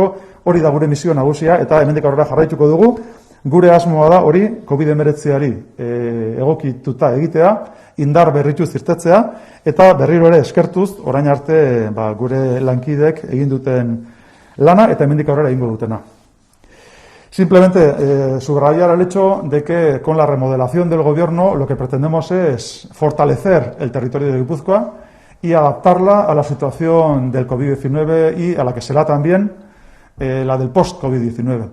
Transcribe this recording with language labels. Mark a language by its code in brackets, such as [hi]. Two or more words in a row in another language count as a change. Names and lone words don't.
[eu] Hori da gure misio nagusia, eta hemendik aurrera jarraituko dugu. Gure asmoa da hori COVID-19ari egokituta egitea, indar berrituz irtetzea, eta berriro ere eskertuz, orain arte gure lankidek egin duten lana eta hemendik aurrera egingo dutena. [es] Simplemente subrayar el hecho de que con la remodelación del gobierno lo que pretendemos es fortalecer el territorio de Guipúzcoa y adaptarla a la situación del COVID-19 y a la que será también la del post-COVID-19.